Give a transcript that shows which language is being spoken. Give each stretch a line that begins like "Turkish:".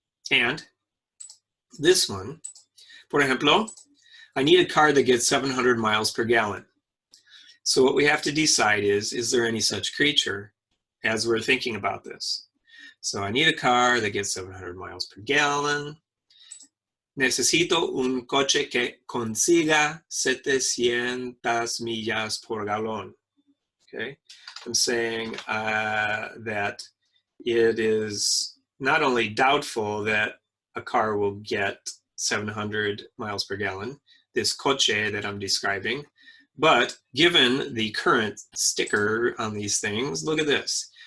English: And this one,
Spanish: por ejemplo,
English: I need a car that gets 700 miles per gallon. So what we have to decide is there any such creature as we're thinking about this? So I need a car that gets 700 miles per gallon.
Spanish: Necesito un coche que consiga 700 millas por galón.
English: Okay, I'm saying that it is not only doubtful that a car will get 700 miles per gallon, this coche that I'm describing, but given the current sticker on these things, look at this.